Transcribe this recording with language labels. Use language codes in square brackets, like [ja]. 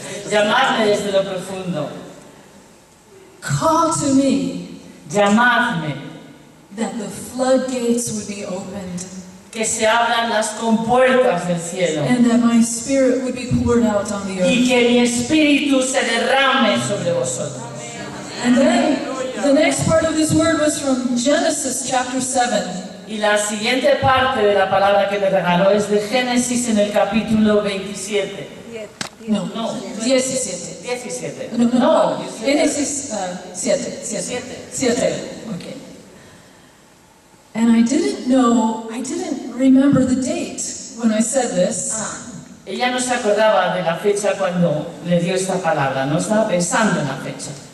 [es] Llamadme desde lo profundo. [en] Call to me [es] Llamadme. [en] that the floodgates would be opened [es] Que se abran las compuertas del cielo. [en] and that my spirit would be poured out on the [es] Y [en] earth. [es] que mi espíritu se derrame sobre vosotros. [en] And then the next part of this word was from Genesis chapter 7. [es] Y la siguiente parte de la palabra que me regaló es de Génesis en el capítulo 27. [en] No, [es] No, [en] 17. [es] 17. [en] No, Genesis 7. Okay. And I didn't remember the date when I said this. [es] Ella no se acordaba de la fecha cuando le dio esta palabra, no estaba pensando en la fecha.